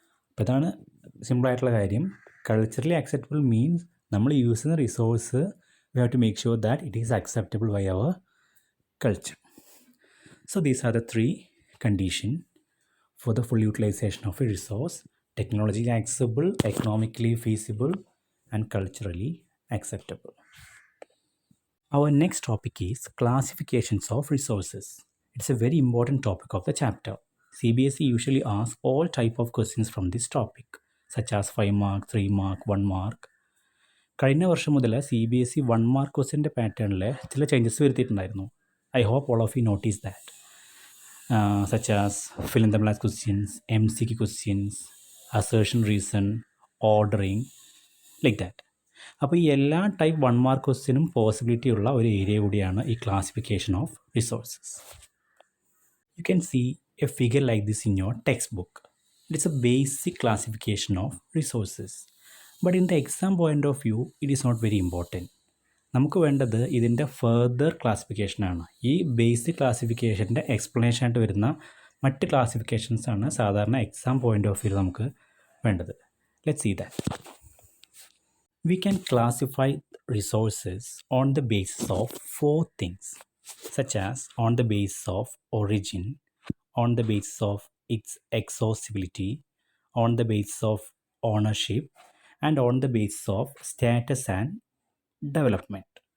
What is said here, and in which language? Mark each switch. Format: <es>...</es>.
<ml>അപ്പോൾ ഇതാണ് സിമ്പിളായിട്ടുള്ള കാര്യം.</ml> <en>culturally acceptable means</en> <ml>നമ്മൾ യൂസ് ചെയ്യുന്ന resource</ml> <en>We have to make sure that it is acceptable by our culture. So these are the three conditions for the full utilization of a resource: technologically accessible, economically feasible, and culturally acceptable. Our next topic is classifications of resources. It's a very important topic of the chapter. Cbse usually asks all type of questions from this topic, such as 5 mark, 3 mark, 1 mark.</en> <ml>കഴിഞ്ഞ വർഷം മുതൽ CBSE 1 mark ക്വസ്റ്റ്യൻ്റെ പാറ്റേണിൽ ചില changes വരുത്തിയിട്ടുണ്ടായിരുന്നു.</ml> <en>I hope all of you notice that. Such as fill in the blanks questions, MCQ questions, assertion reason, ordering, like that.</en> <ml>അപ്പോൾ ഈ എല്ലാ type 1 mark ക്വസ്റ്റ്യനും possibility ഉള്ള ഒരു ഏരിയ കൂടിയാണ് ഈ classification of resources.</ml> <en>You can see a figure like this in your textbook. It is a basic classification of resources. But in the exam point of view, it is not very important.</en> <ml>നമുക്ക് വേണ്ടത് ഇതിൻ്റെ further ക്ലാസിഫിക്കേഷനാണ്. ഈ basic ക്ലാസിഫിക്കേഷൻ്റെ explanation ആയിട്ട് വരുന്ന മറ്റ് ക്ലാസിഫിക്കേഷൻസാണ് സാധാരണ</ml> <en>exam point of view</en> <ml>നമുക്ക് വേണ്ടത്.</ml> <en>Let's see that. We can classify resources on the basis of 4 things, such as on the basis of origin, on the basis of its exhaustibility, on the basis of ownership, and on the basis of status and development.</en>